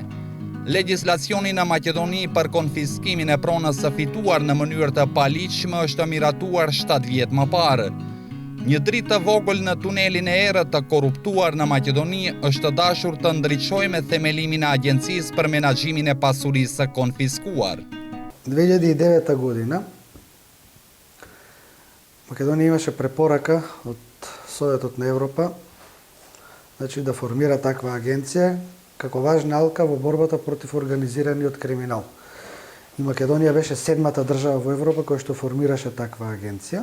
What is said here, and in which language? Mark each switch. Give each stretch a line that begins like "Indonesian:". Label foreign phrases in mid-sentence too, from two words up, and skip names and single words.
Albanian: Legjislacioni në Maqedoni për konfiskimin e pronës së fituar në mënyrë të paligjshme është miratuar 7 vjet më parë. Një dritë të vogël në tunelin e errët të korruptuar në Maqedoni është dashur të ndriçojë me themelimin e Agjencisë për Menaxhimin e Pasurisë së Konfiskuar.
Macedonian: 2009 година Македонија имаше препорака од Советот на Европа, значи да формира таква агенција како важна алка во борбата против организираниот криминал. И Македонија беше 7-та држава во Европа која што формираше таква агенција.